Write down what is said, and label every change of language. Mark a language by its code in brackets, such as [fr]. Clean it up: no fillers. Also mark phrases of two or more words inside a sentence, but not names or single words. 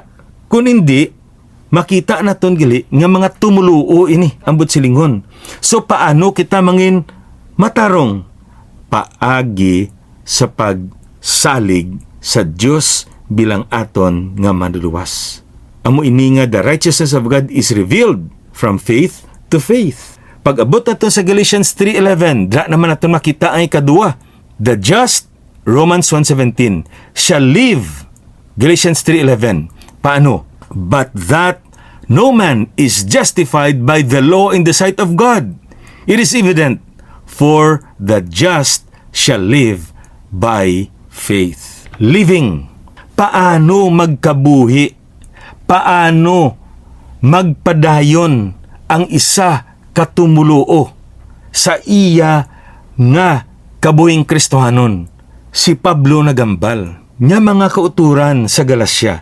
[hil] Kung hindi, makita naton gali nga mga tumuluo ini ambot silingon. So paano kita mangin matarong? Paagi sa pagsalig sa Dios bilang aton nga manluluwas. Amo ini nga [en] the righteousness of God is revealed from faith to faith. [hil] Pag-abot naton sa Galatians 3:11, dra naman naton makita ang ikadua. [en] The just, Romans 1:17, shall live. [hil] Galatians 3:11. Paano? [en] But that no man is justified by the law in the sight of God. It is evident, for the just shall live by faith. Living. [hil] Paano magkabuhi? Paano magpadayon ang isa katumuluo sa iya nga kabuhing Kristohanon? Si Pablo nagambal nga mga kauturan sa Galacia.